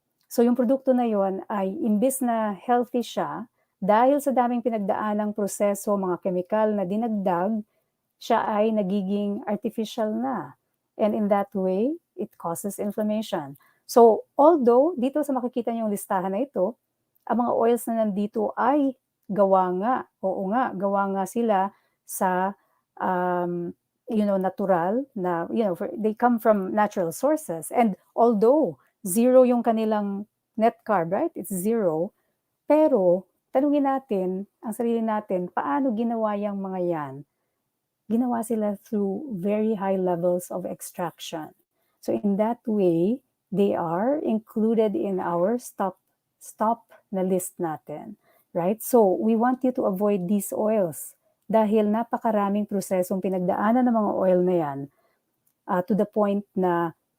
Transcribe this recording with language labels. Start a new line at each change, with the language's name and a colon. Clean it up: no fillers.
Filipino: So yung produkto na yon ay imbis na healthy siya, dahil sa daming pinagdaanang proseso, mga chemical na dinagdag, siya ay nagiging artificial na.
English: And in that way, it causes inflammation. So, although dito sa makikita niyong listahan na ito, ang mga oils na nandito ay gawa nga sila sa, natural na, they come from natural sources. And although zero
Filipino: yung kanilang
English: net carb, right? It's zero.
Filipino: Pero, tanungin natin, ang sarili natin, paano ginawa yung mga yan? Ginawa sila
English: through very high levels of extraction. So in that way, they are included in our stop na list natin, right? So we want you to avoid these oils
Filipino: dahil napakaraming prosesong pinagdaanan ng mga oil na yan
English: to the point na